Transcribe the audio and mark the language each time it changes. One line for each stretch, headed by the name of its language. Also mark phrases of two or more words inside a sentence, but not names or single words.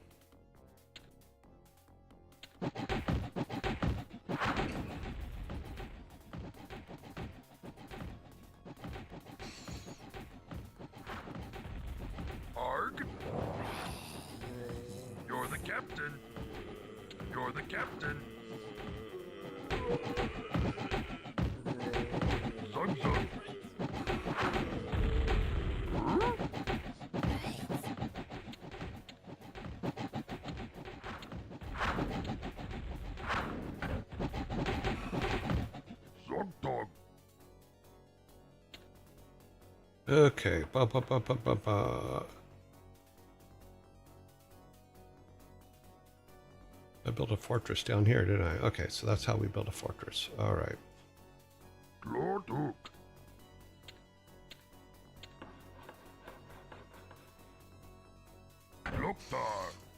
English: Arg? You're the captain. You're the captain. Zug zug. Huh? Zug dog. Okay. Ba, ba, ba, ba, ba, ba. I built a fortress down here, didn't I? Okay, so that's how we build a fortress. All right. Glorduk. Loktar.